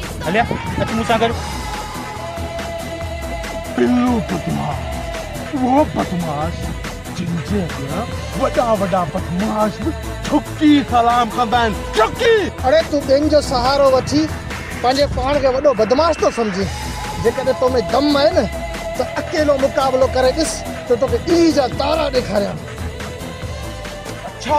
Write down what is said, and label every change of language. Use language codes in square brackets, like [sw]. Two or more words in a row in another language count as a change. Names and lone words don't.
[sd] हलिया अच मूं सां गॾु बिल्लू बदमाश वो बदमाश जिनजे अॻियां वॾा वॾा बदमाश बि झुकी सलाम कंदा आहिनि झुकी अरे तूं ॿियनि जो सहारो वठी पंहिंजे पाण खे वॾो बदमाश थो सम्झी जेकॾहिं तो में दम आहे न त अकेलो मुक़ाबिलो करे ॾिस त तोखे ॾींहं जा तारा ॾेखारियां